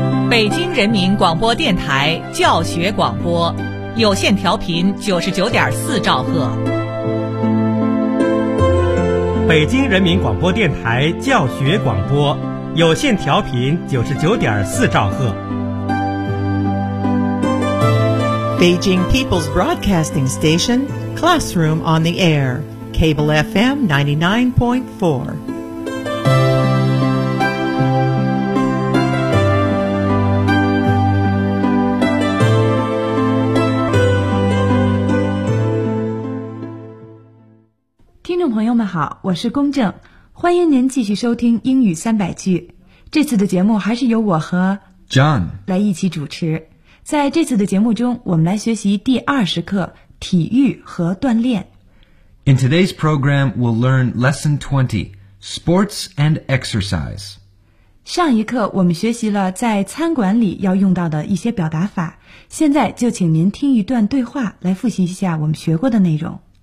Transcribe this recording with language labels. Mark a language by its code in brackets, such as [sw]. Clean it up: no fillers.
[zh] 北京人民广播电台教学广播，有线调频99.4兆赫。北京人民广播电台教学广播，有线调频99.4兆赫。 [en] Beijing People's Broadcasting Station, Classroom on the Air, Cable FM 99.4. [zh] Hello, 我是公正，欢迎您继续收听英语三百句。这次的节目还是由我和 John 来一起主持。在这次的节目中，我们来学习第二十课体育和锻炼。 [en] In today's program, we'll learn lesson 20, sports and exercise. [zh] 上一课我们学习了在餐馆里要用到的一些表达法，现在就请您听一段对话来复习一下我们学过的内容。